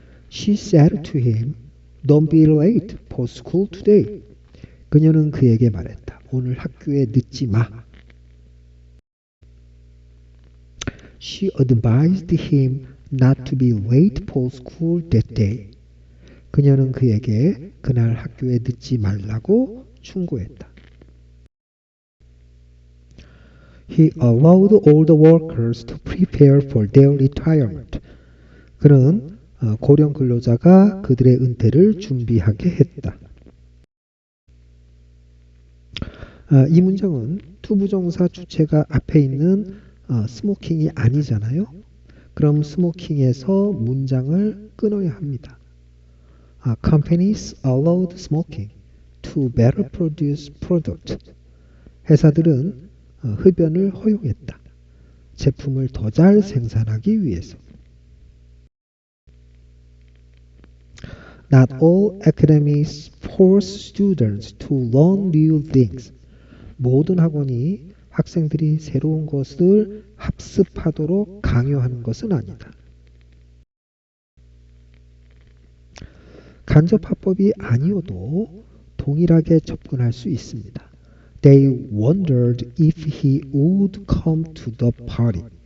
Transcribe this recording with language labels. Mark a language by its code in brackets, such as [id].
[en] She said to him, "Don't be late for school today." [ko] 그녀는 그에게 말했다. 오늘 학교에 늦지 마. [en] She advised him not to be late for school that day. [ko] 그녀는 그에게 그날 학교에 늦지 말라고 충고했다. [en] He allowed all the workers to prepare for their retirement. [ko] 그는 고령 근로자가 그들의 은퇴를 준비하게 했다. 이 문장은 투부정사 주체가 앞에 있는 스모킹이 아니잖아요. 그럼 스모킹에서 문장을 끊어야 합니다. [en] Companies allowed smoking to better produce product. [ko] 회사들은 흡연을 허용했다. 제품을 더 잘 생산하기 위해서. [en] Not all academies force students to learn new things. [ko] 모든 학원이 학생들이 새로운 것을 학습하도록 강요하는 것은 아니다. 간접화법이 아니어도 동일하게 접근할 수 있습니다. [en] They wondered if he would come to the party.